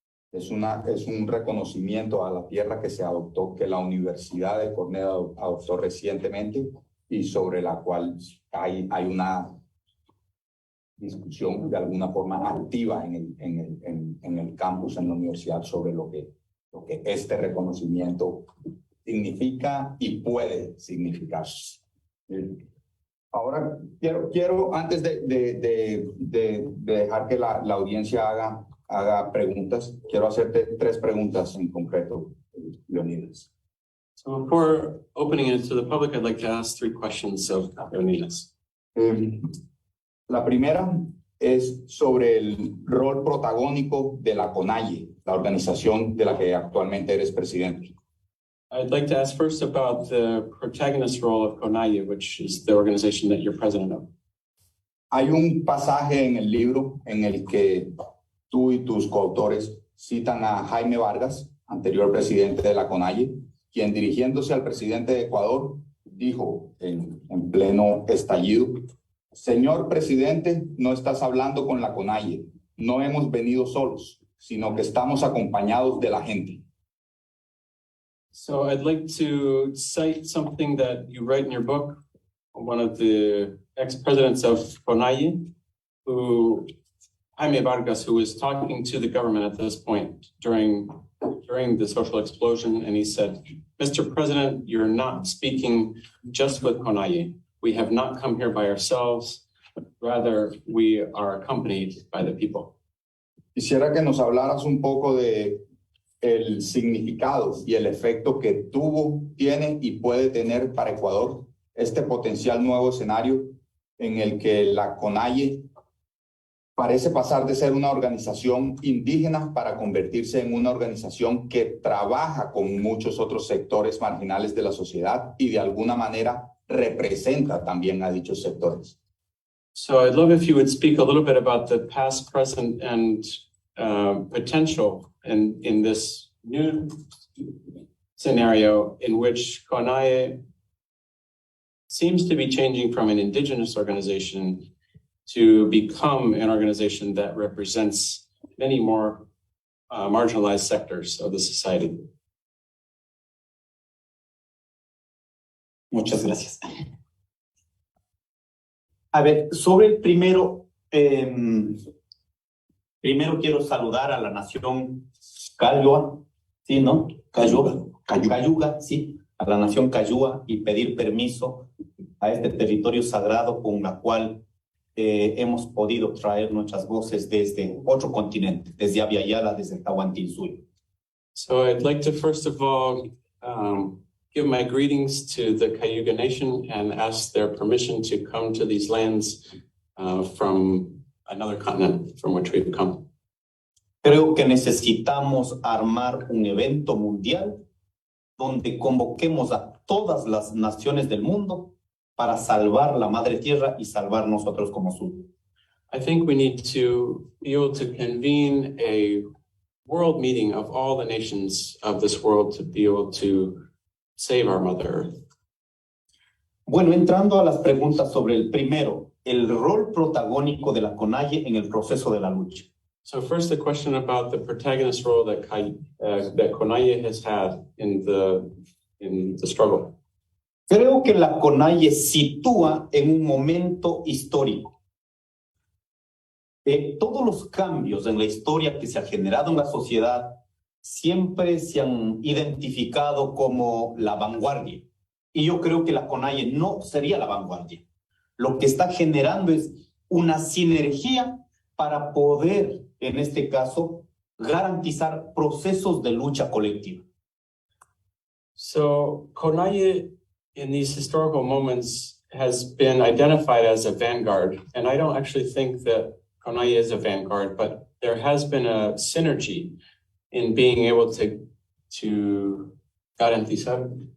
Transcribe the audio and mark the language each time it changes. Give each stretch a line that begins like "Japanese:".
Spanish: Es un reconocimiento a la tierra que se adoptó, que la Universidad de Cornell adoptó recientemente y sobre la cual hay una discusión de alguna forma activa en el campus, en la universidad, sobre lo que este reconocimiento significa y puede significar. Ahora quiero antes de dejar que la audiencia haga preguntas, quiero hacerte 3 preguntas en concreto, Leonidas.
English: So before opening it to the public, I'd like to ask 3 questions of Leonidas.
Spanish: La primera es sobre el rol protagónico de la CONAIE, la organización de la que actualmente eres presidente.
English: I'd like to ask first about the protagonist role of CONAIE, which is the organization that you're president of.
Spanish: Hay un pasaje en el libro en el que tú y tus coautores citan a Jaime Vargas, anterior presidente de la CONAIE, quien dirigiéndose al presidente de Ecuador dijo en pleno estallido: señor presidente, no estás hablando con la CONAIE, no hemos venido solos, sino que estamos acompañados de la gente.
English: So I'd like to cite something that you write in your book, one of the ex-presidents of CONAIE, Jaime Vargas, who was talking to the government at this point during the social explosion, and he said, Mr. President, you're not speaking just with CONAIE. we have not come here by ourselves, rather we are accompanied by the people.
Spanish: Quisiera que nos hablaras un poco de el significado y el efecto que tuvo, tiene y puede tener para Ecuador este potencial nuevo escenario en el que la CONAIE parece pasar de ser una organización indígena para convertirse en una organización que trabaja con muchos otros sectores marginales de la sociedad y de alguna manera representa también a dichos sectores.
English: So I'd love if you would speak a little bit about the past, present, and potential in this new scenario in which CONAIE seems to be changing from an indigenous organization to become an organization that represents many more marginalized sectors of the society.
Spanish: Muchas gracias. A ver, sobre el primero, primero quiero saludar a la nación Cayua, ¿sí, no? Cayuga, sí, a la nación Cayua y pedir permiso a este territorio sagrado con la cual hemos podido traer nuestras voces desde otro continente, desde Abya Yala, desde Tahuantinsuyo.
English: So I'd like to first of all give my greetings to the Cayuga Nation and ask their permission to come to these lands from another continent from which we've come.
Spanish: Creo que necesitamos armar un evento mundial donde convoquemos a todas las naciones del mundo para salvar la madre tierra y salvar nosotros como sur.
English: I think we need to be able to convene a world meeting of all the nations of this world to be able to save our Mother Earth.
Spanish: Bueno, entrando a las preguntas sobre el primero, el rol protagónico de la CONAIE en el proceso de la lucha.
English: So first, the question about the protagonist role that CONAIE has had in the struggle.
Spanish: Creo que la CONAIE sitúa en un momento histórico. Todos los cambios en la historia que se han generado en la sociedad siempre se han identificado como la vanguardia. Y yo creo que la CONAIE no sería la vanguardia. Lo que está generando es una sinergia para poder, en este caso, garantizar procesos de lucha colectiva.
English: So CONAIE in these historical moments has been identified as a vanguard. And I don't actually think that CONAIE is a vanguard, but there has been a synergy in being able to
Spanish: garantizar.